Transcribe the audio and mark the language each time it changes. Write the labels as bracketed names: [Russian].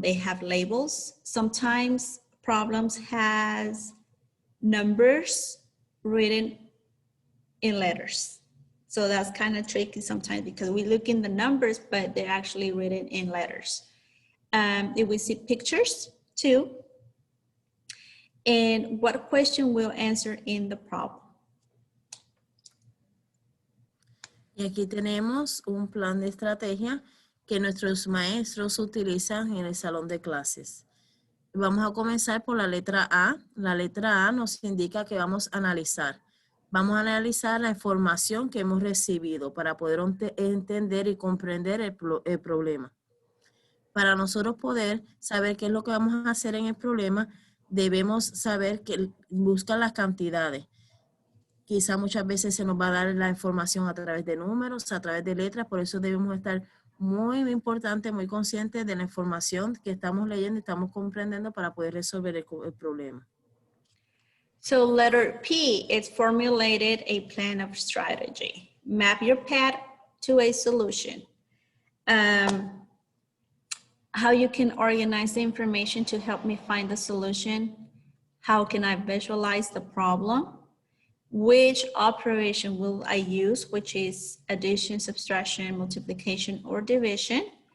[English] They have labels. Sometimes problems has numbers written in letters. So that's kind of tricky sometimes because we look in the numbers, but they're actually written in letters. If we see pictures too, and what question will answer in the problem. [Spanish] Y aquí tenemos un plan de estrategia que nuestros maestros utilizan en el salón de clases. Vamos a comenzar por la letra A. La letra A nos indica que vamos a analizar. Vamos a analizar la información que hemos recibido para poder entender y comprender el problema. Para nosotros poder saber qué es lo que vamos a hacer en el problema, debemos saber que buscar las cantidades. Quizá muchas veces se nos va a dar la información a través de números, a través de letras, por eso debemos estar muy importantes, muy conscientes de la información que estamos leyendo y estamos comprendiendo para poder resolver el problema. [English] So letter P, it's formulated a plan of strategy. Map your path to a solution. How you can organize the information to help me find the solution. How can I visualize the problem? Which operation will I use, which is addition, subtraction, multiplication, or division?